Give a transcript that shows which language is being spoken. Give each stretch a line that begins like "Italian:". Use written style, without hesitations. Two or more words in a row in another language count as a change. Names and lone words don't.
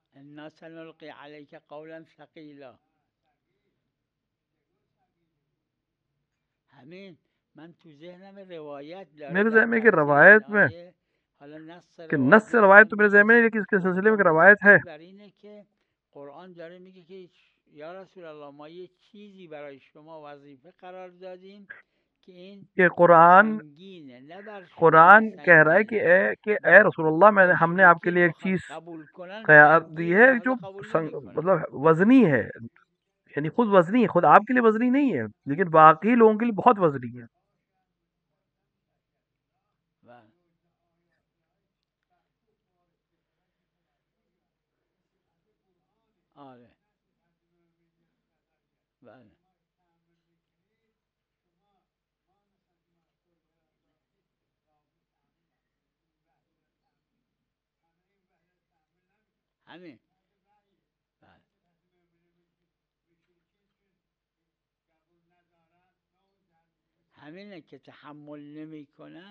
Arabic: انا سنلقی علیک قولا ثقیلا.
Persian: همین من تو ذهنم روایت داره
Urdu: میرے
Persian: در
Urdu: ذہن میں کہ
Persian: تفسیر این
Urdu: روایت میں
Persian: آیه. حالا نص
Urdu: کہ نص
Persian: روایت روایت تو من
Urdu: میرے ذہن میں نہیں،
Persian: نیست،
Urdu: لیکن اس کے سلسلے میں
Persian: اما
Urdu: کہ روایت ہے
Persian: مستقل بر اینه که قرآن داره میگه که
Arabic: یا رسول الله
Persian: ما یه چیزی برای شما وظیفه قرار دادیم که این
Urdu: کہ قرآن
Persian: سنگینه، نه بر شما
Urdu: قرآن کہہ رہا ہے
Persian: سنگینه
Urdu: کہ اے رسول اللہ ہم نے آپ کے
Persian: مشرکین
Urdu: لیے ایک
Persian: بخوان
Urdu: چیز
Persian: قبول کنن
Urdu: قرار دی
Persian: سنگینه،
Urdu: ہے جو
Persian: لہذا قبول نمیکنن.
Urdu: مطلب وزنی ہے، یعنی خود وزنی ہے، خود آپ کے لیے وزنی نہیں ہے لیکن باقی لوگوں کے لیے بہت وزنی ہے.
Persian: آره بله همین بله همینه که تحمل نمی کنن.